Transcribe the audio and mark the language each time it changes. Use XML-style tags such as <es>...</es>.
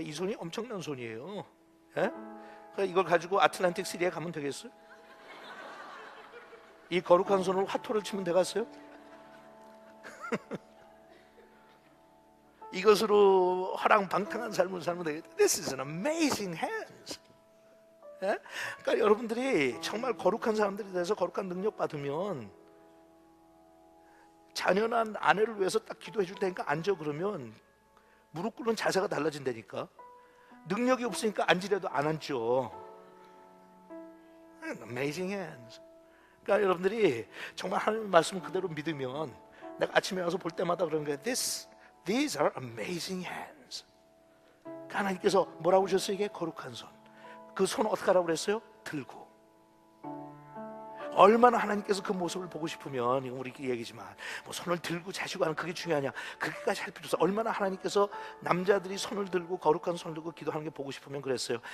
<ko>이 손이 엄청난 손이에요. 예? 그러니까 이걸 가지고 아틀란틱 시리에 가면 되겠어요? 이 거룩한 손으로 화토를 치면 되겠어요? 이것으로 허랑방탕한 삶을 살면 되겠다.</ko> <en>This is an amazing hands.</en> <ko>예? 그러니까 여러분들이 정말 거룩한 사람들이 돼서 거룩한 능력 받으면 자녀난 아내를 위해서 딱 기도해 줄 테니까 앉아 그러면 무릎 꿇는 자세가 달라진다니까. 능력이 없으니까 앉으려도 안 앉죠.</ko> <en>Amazing hands.</en> <ko>그러니까 여러분들이 정말 하나님의 말씀 그대로 믿으면 내가 아침에 와서 볼 때마다 그런 거예요.</ko> <en>These are amazing hands.</en> <ko>그러니까 하나님께서 뭐라고 하셨어요? 이게 거룩한 손. 그 손 어떻게 하라고 그랬어요? 들고. 얼마나 하나님께서 그 모습을 보고 싶으면, 이건 우리 얘기지만 뭐 손을 들고 자시고 하는 그게 중요하냐, 그게까지 할 필요 없어. 얼마나 하나님께서 남자들이 손을 들고 거룩한 손을 들고 기도하는 게 보고 싶으면 그랬어요.</ko>